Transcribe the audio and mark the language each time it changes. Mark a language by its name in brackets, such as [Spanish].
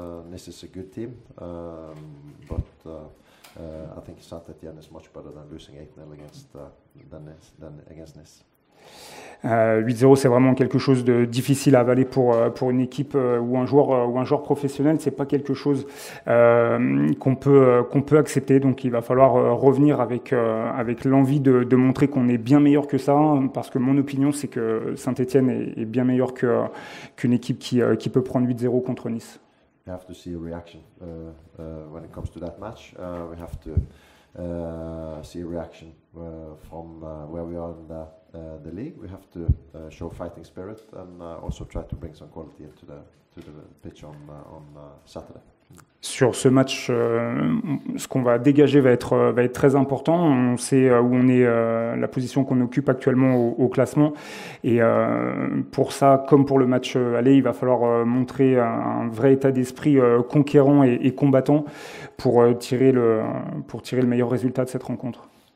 [English] This is a good team, but I think Saint-Étienne is much better than losing 8-0 than against Nice. [French] 8-0, c'est vraiment quelque chose de difficile à avaler pour une équipe ou un joueur professionnel. C'est pas quelque chose qu'on peut accepter. Donc il va falloir revenir avec l'envie de montrer qu'on est bien meilleur que ça. Parce que mon opinion, c'est que Saint-Étienne est bien meilleur qu'une équipe qui peut prendre 8-0 contre Nice. [English] We have to see a reaction when it comes to that match. We have to see a reaction from where we are in the league. We have to show fighting spirit and also try to bring some quality into the pitch on Saturday. [French] Sur ce match, ce qu'on va dégager va être très important. On sait où on est, la position qu'on occupe actuellement au classement. Et pour ça, comme pour le match aller, il va falloir montrer un vrai état d'esprit conquérant et combattant pour tirer le meilleur résultat de cette rencontre.